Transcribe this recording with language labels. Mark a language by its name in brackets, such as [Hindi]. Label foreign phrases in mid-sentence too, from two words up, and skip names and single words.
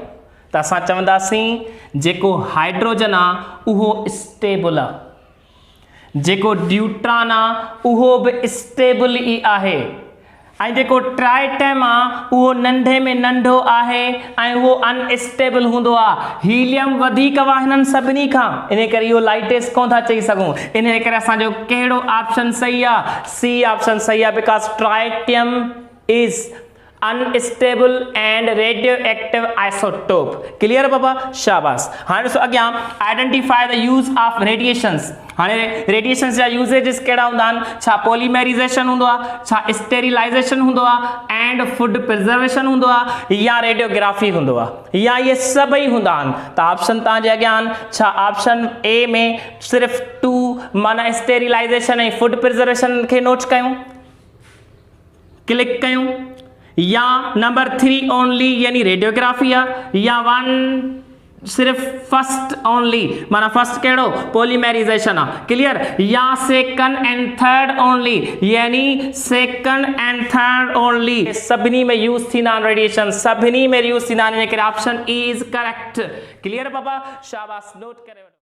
[Sindhi] त असां चवंदासीं जेको हाइड्रोजन आहे उहो स्टेबल आहे, जेको ड्यूट्रॉन आहे उहो बि स्टेबल ई आहे, ऐं जेको ट्राइटम आहे उहो नंढे में नंढो आहे ऐं उहो अनस्टेबल हूंदो आहे। हीलियम वधीक आहे हिननि सभिनी खां, इन करे इहो लाइटेस्ट कोन था चई सघूं। इन करे असांजो कहिड़ो ऑप्शन सही आहे? सी ऑप्शन सही आहे, [English] because tritium is unstable and radioactive isotope. [Sindhi] क्लियर बाबा? शाबाश। हाँ ॾिसो अॻियां, [English] identify the use of radiations. [Sindhi] हाणे रेडिएशंस जा यूजेजिस कहिड़ा हूंदा आहिनि? छा पॉलीमेराइज़ेशन हूंदो आहे, छा स्टेरिलाइज़ेशन हूंदो आहे, [English] and food preservation [Sindhi] हूंदो आहे, या रेडियोग्राफी हूंदो आहे, या इहे सभई हूंदा आहिनि? त ऑप्शन तव्हांजे अॻियां आहिनि। छा ऑप्शन ए में सिर्फ़ 2 माना स्टेरिलाइज़ेशन ऐं [English] food preservation [Sindhi] खे नोट कयूं, क्लिक कयूं, या नंबर 3 ओनली यानी रेडियोग्राफी आहे, या 1 सिर्फ [English] first only [Sindhi] माना फर्स्ट कहिड़ो? पॉलीमेराइज़ेशन आहे। क्लियर? [English] یا second and third only یعنی second and third only. [Sindhi] सभिनी में यूज थींदा आहिनि रेडिएशन, सभिनी में यूज थींदा आहिनि, इन करे [English] option E is correct. [Sindhi] क्लियर बाबा? शाबाश, नोट करे वठो।